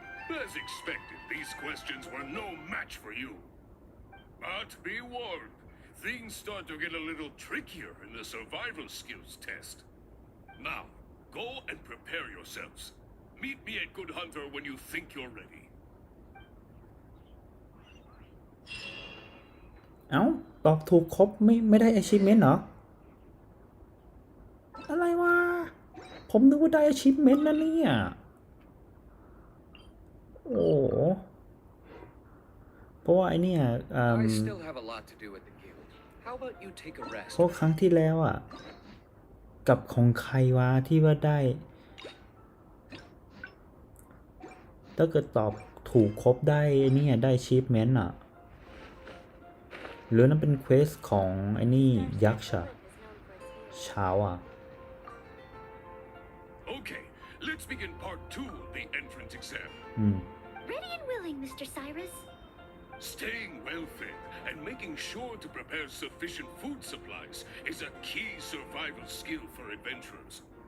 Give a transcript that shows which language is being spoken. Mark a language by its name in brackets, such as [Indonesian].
[English] As expected, these questions were no match for you. But be warned, things start to get a little trickier in the survival skills test. Now, go and prepare yourselves. Meet me at Good Hunter when you think you're ready. [Thai] เอ้า ตอบถูกครบไม่ได้ achievement เหรอ อะไรวะ ผมนึกว่าได้ achievement นะเนี่ย โอ้เพราะว่าไอเนี่ย [English] I still have a lot to do at the guild. How about you take a rest? [Thai] เพราะครั้งที่แล้วอ่ะ กับของใครวะที่ว่าได้ ถ้าเกิดตอบถูกครบได้เนี่ยได้ achievement อ่ะ หรือนั่นเป็นเควสของไอ้นี่ยักษ์เช้าอ่ะ [English] Okay, let's begin part 2 of the entrance exam. Ready and willing, Mr. Cyrus. Staying well-fed and making sure to prepare sufficient food supplies is a key survival skill for adventurers.